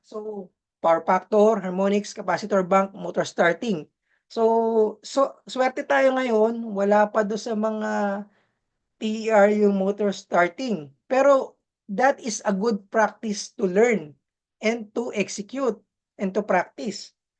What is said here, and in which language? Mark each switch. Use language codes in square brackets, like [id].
[en] So, power factor, harmonics, capacitor bank, motor starting. [tl] So swerte tayo ngayon, wala pa do sa mga TER yung motor starting. [en] Pero that is a good practice to learn and to execute and to practice.